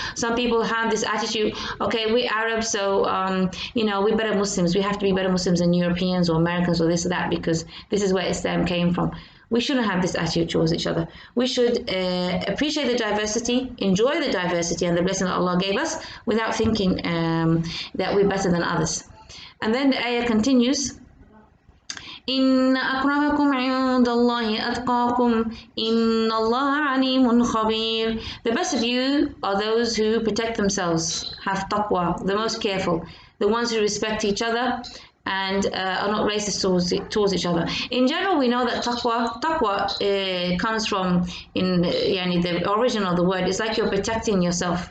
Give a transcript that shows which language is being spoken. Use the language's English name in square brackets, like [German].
[English] Some people have this attitude, okay, we're Arabs, so we're better Muslims. We have to be better Muslims than Europeans or Americans or this or that, because this is where Islam came from. We shouldn't have this attitude towards each other. We should appreciate the diversity, enjoy the diversity and the blessing that Allah gave us, without thinking that we're better than others. And then the ayah continues, [Arabic] إن أكرمكم عند الله أتقاكم إن الله عليم خبير. [English] The best of you are those who protect themselves, have taqwa, the most careful, the ones who respect each other and are not racist towards each other. In general, we know that taqwa comes from, in the origin of the word, it's like you're protecting yourself.